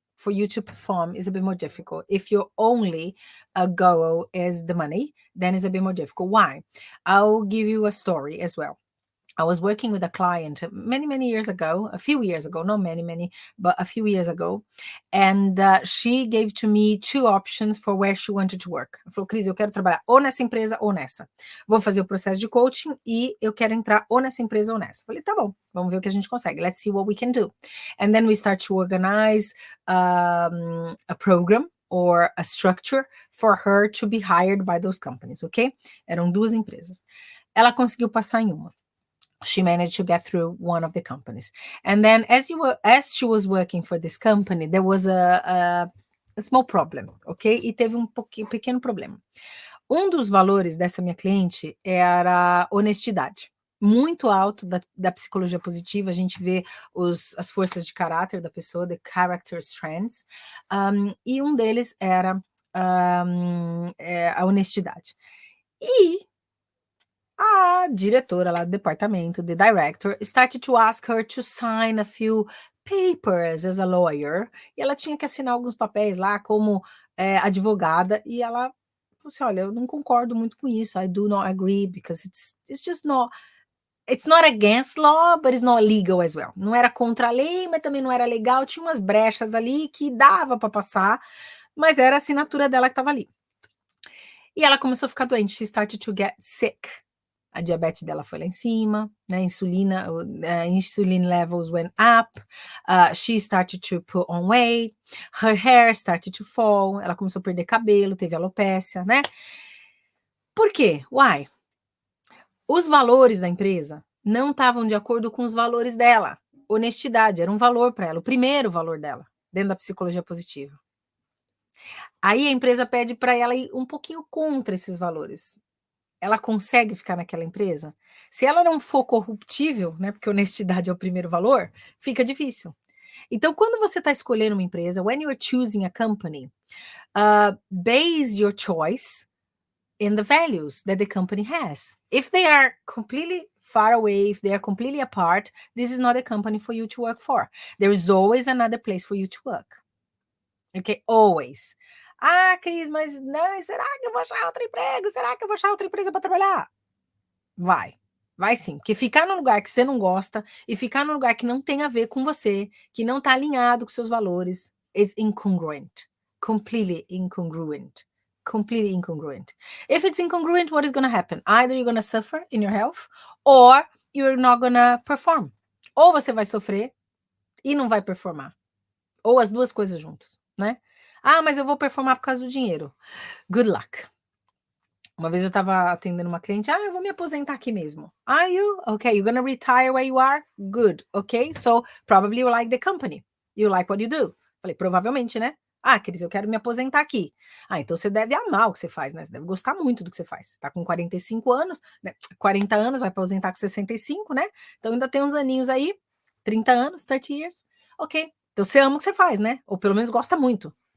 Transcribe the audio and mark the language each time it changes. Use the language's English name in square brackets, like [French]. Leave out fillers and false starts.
[English] For you to perform is a bit more difficult. If your only goal is the money, then it's a bit more difficult. Why? I'll give you a story as well. I was working with a client many years ago, a few years ago, not many, but a few years ago. And she gave to me two options for where she wanted to work. [Portuguese] Ela falou, Cris, eu quero trabalhar ou nessa empresa ou nessa. Vou fazer o processo de coaching e eu quero entrar ou nessa empresa ou nessa. Falei, tá bom, vamos ver o que a gente consegue. [English] Let's see what we can do. And then we start to organize a program or a structure for her to be hired by those companies, ok? [Portuguese] Eram duas empresas. Ela conseguiu passar em uma. [English] She managed to get through one of the companies. And then as she was working for this company, there was a small problem, ok? [Portuguese] E teve pequeno problema. Um dos valores dessa minha cliente era honestidade. Muito alto da psicologia positiva, a gente vê as forças de caráter da pessoa, [English] the character strengths, [Portuguese] e um deles era a honestidade. E a diretora lá do departamento, [English] the director, started to ask her to sign a few papers as a lawyer. [Portuguese] E ela tinha que assinar alguns papéis lá como advogada. E ela falou assim, olha, eu não concordo muito com isso. [English] I do not agree because it's just not... It's not against law, but it's not legal as well. [Portuguese] Não era contra a lei, mas também não era legal. Tinha umas brechas ali que dava para passar, mas era a assinatura dela que estava ali. E ela começou a ficar doente. [English] She started to get sick. [Portuguese] A diabetes dela foi lá em cima, né? [English] Insulina levels went up. She started to put on weight. Her hair started to fall. [Portuguese] Ela começou a perder cabelo, teve alopécia, né? Por quê? Why? Os valores da empresa não estavam de acordo com os valores dela. Honestidade era um valor para ela, o primeiro valor dela, dentro da psicologia positiva. Aí a empresa pede para ela ir um pouquinho contra esses valores. Ela consegue ficar naquela empresa? Se ela não for corruptível, né, porque honestidade é o primeiro valor, fica difícil. Então, quando você está escolhendo uma empresa, [English] when you're choosing a company, base your choice in the values that the company has. If they are completely far away, if they are completely apart, this is not a company for you to work for. There is always another place for you to work. Okay, always. [Portuguese] Ah, Cris, mas não, será que eu vou achar outro emprego? Será que eu vou achar outra empresa para trabalhar? Vai sim, porque ficar num lugar que você não gosta e ficar num lugar que não tem a ver com você, que não está alinhado com seus valores, [English] is incongruent. Completely incongruent. Completely incongruent. If it's incongruent, what is going to happen? Either you're going to suffer in your health or you're not going to perform. [Portuguese] Ou você vai sofrer e não vai performar. Ou as duas coisas juntas, né? Ah, mas eu vou performar por causa do dinheiro. [English] Good luck. [Portuguese] Uma vez eu estava atendendo uma cliente, eu vou me aposentar aqui mesmo. [English] Are you? Okay, you're gonna retire where you are? Good, okay? So, probably you like the company. You like what you do. [Portuguese] Falei, provavelmente, né? Cris, eu quero me aposentar aqui. Então você deve amar o que você faz, né? Você deve gostar muito do que você faz. Você tá com 45 anos, né? 40 anos, vai aposentar com 65, né? Então ainda tem uns aninhos aí, 30 anos, 30 years. Ok. Então você ama o que você faz, né? Ou pelo menos gosta muito.